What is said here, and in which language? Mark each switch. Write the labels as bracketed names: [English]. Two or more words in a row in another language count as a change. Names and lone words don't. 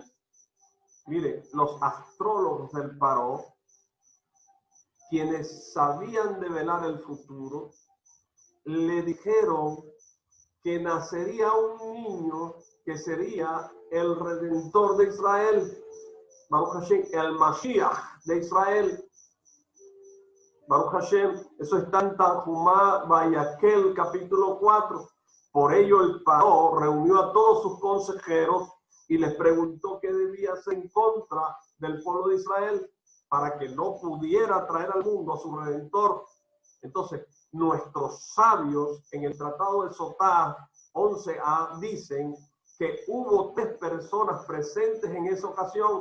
[Spanish] Mire, los astrólogos del Paró, quienes sabían develar el futuro, le dijeron que nacería un niño que sería el Redentor de Israel, [Hebrew] ברוך השם, [Spanish] el Mashiach de Israel. [Hebrew] ברוך השם, [Spanish] eso está en Tanjumá Vayaquel, capítulo 4. Por ello el Paró reunió a todos sus consejeros y les preguntó qué debía hacer en contra del pueblo de Israel para que no pudiera traer al mundo a su Redentor. Entonces, nuestros sabios en el Tratado de Sotá 11a dicen que hubo 3 personas presentes en esa ocasión.